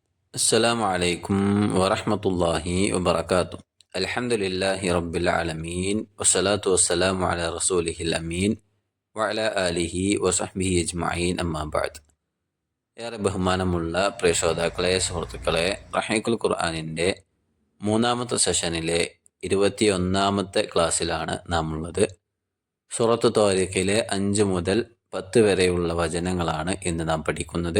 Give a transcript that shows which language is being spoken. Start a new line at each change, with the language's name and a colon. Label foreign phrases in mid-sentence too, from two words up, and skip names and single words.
Arabic: السلام عليكم ورحمة الله وبركاته. الحمد لله رب العالمين والصلاة والسلام على رسوله الأمين وعلى آله وصحبه أجمعين أما بعد.
Malayalam: ഏറെ ബഹുമാനമുള്ള പ്രിയ ശ്രോതാക്കളെ, സുഹൃത്തുക്കളെ, റഹീഖുൽ ഖുർആനിൻ്റെ മൂന്നാമത്തെ സെഷനിലെ 21ാമത്തെ ക്ലാസ്സിലാണ് നാം ഉള്ളത്. സൂറത്ത് ത്വാരിഖിലെ 5 മുതൽ 10 വരെയുള്ള വചനങ്ങളാണ് ഇന്ന് നാം പഠിക്കുന്നത്.